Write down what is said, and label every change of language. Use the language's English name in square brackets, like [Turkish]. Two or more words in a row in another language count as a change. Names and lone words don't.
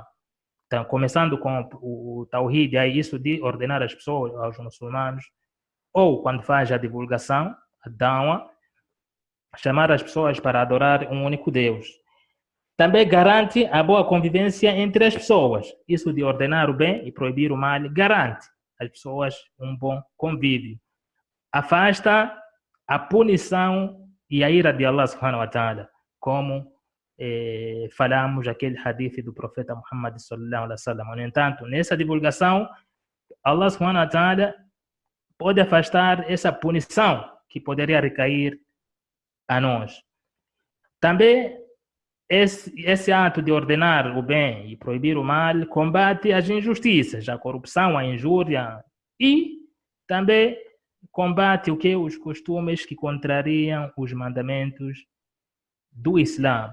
[Portuguese] Então, começando com o Tawhid, é isso de ordenar as pessoas, aos muçulmanos, ou quando faz a divulgação, a da'wa, chamar as pessoas para adorar um único Deus. Também garante a boa convivência entre as pessoas. Isso de ordenar o bem e proibir o mal garante às pessoas um bom convívio. Afasta a punição e a ira de [Arabic] الله سبحانه وتعالى, [Portuguese] como falamos aquele hadith do profeta Muhammad [Arabic] صلى الله عليه وسلم. [Portuguese] No entanto, nessa divulgação, [Arabic] الله سبحانه وتعالى [Portuguese] pode afastar essa punição que poderia recair a nós. Também esse ato de ordenar o bem e proibir o mal combate as injustiças, a corrupção, a injúria, e também combate os costumes que contrariam os mandamentos do Islã.